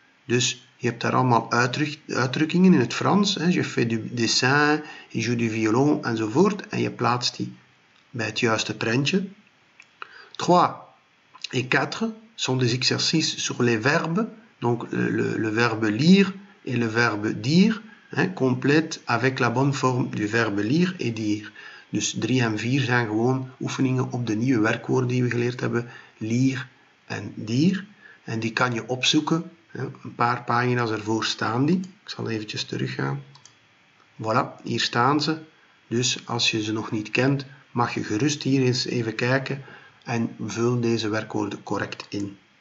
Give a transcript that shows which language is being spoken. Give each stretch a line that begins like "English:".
Dutch: Dus je hebt daar allemaal uitdrukkingen in het Frans.
French: Je fais du dessin, je joue du violon enzovoort.
Dutch: En je plaatst die bij het juiste prentje.
French: 3 et 4 sont des exercices sur les verbes. Donc le verbe lire et le verbe dire. Complète avec la bonne forme du verbe lire et dire.
Dutch: Dus 3 en 4 zijn gewoon oefeningen op de nieuwe werkwoorden die we geleerd hebben. Lire en dire. En die kan je opzoeken. Een paar pagina's ervoor staan die. Ik zal eventjes teruggaan. Voilà, hier staan ze. Dus als je ze nog niet kent, mag je gerust hier eens even kijken en vul deze werkwoorden correct in.